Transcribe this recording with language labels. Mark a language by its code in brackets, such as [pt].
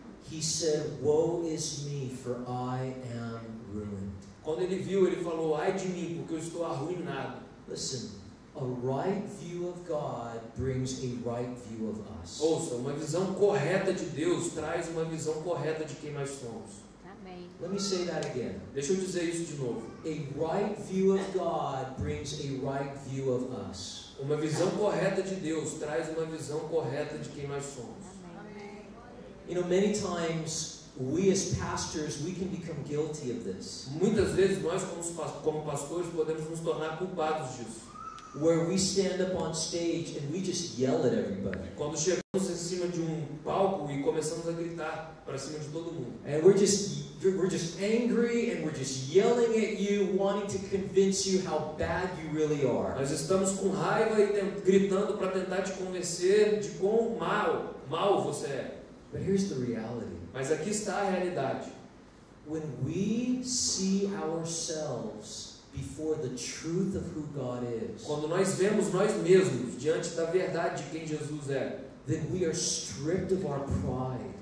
[en] he said, woe is me, for I am ruined. [pt] quando ele viu, ele falou: ai de mim, porque eu estou arruinado. [en] Listen, a right view of God brings a right view of us. [pt] Ouça, uma visão correta de Deus traz uma visão correta de quem nós somos. Amém. [en] Let me say that again. [pt] Deixa eu dizer isso de novo. [en] A right view of God brings a right view of us. [pt] Uma visão correta de Deus traz uma visão correta de quem nós somos. Amém. [en] You know, many times we as pastors, we can become guilty of this. [pt] Muitas vezes nós, como pastores, podemos nos tornar culpados disso. [en] Where we stand up on stage and we just yell at everybody. [pt] Quando chegamos em cima de um palco e começamos a gritar para cima de todo mundo. [en] And we're just angry and we're just yelling at you, wanting to convince you how bad you really are. [pt] Nós estamos com raiva e gritando para tentar te convencer de quão mal você é. [en] But here's the reality. [pt] Mas aqui está a realidade. [en] When we see ourselves before the truth of who God is, [pt] Quando nós vemos nós mesmos diante da verdade de quem Jesus é, [en] then we are stripped of our pride.